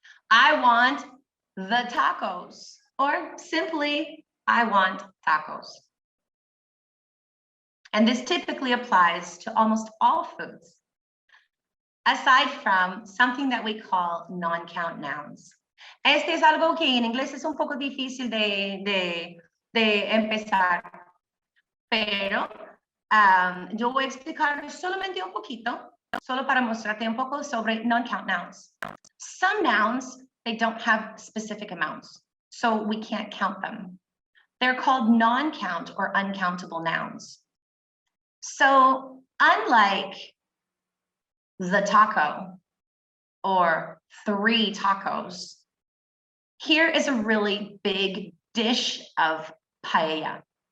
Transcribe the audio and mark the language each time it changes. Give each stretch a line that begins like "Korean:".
English: I want the tacos, or simply, I want tacos. And this typically applies to almost all foods, aside from something that we call non-count nouns.
Spanish: Este es algo que en inglés es un poco difícil de empezar, pero yo voy a explicar solamente un poquito, solo para mostrarte un poco sobre non-count nouns.
English: Some nouns, they don't have specific amounts, so we can't count them. They're called non-count or uncountable nouns. So unlike the taco or 3 tacos, here is a really big dish of paella.